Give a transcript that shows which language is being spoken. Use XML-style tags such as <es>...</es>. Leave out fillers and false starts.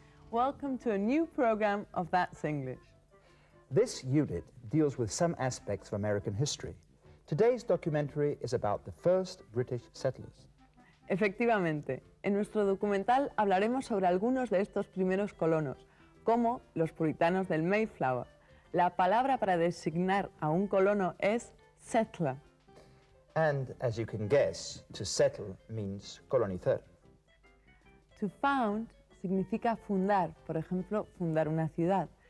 <en>Welcome to a new program of That's English. This unit deals with some aspects of American history. Today's documentary is about the first British settlers.</en> <es>Efectivamente, en nuestro documental hablaremos sobre algunos de estos primeros colonos, como los puritanos del Mayflower. La palabra para designar a un colono es settler.</es> <en>And, as you can guess, to settle means colonizar. To found</en> <es>significa fundar, por ejemplo, fundar una ciudad.</es>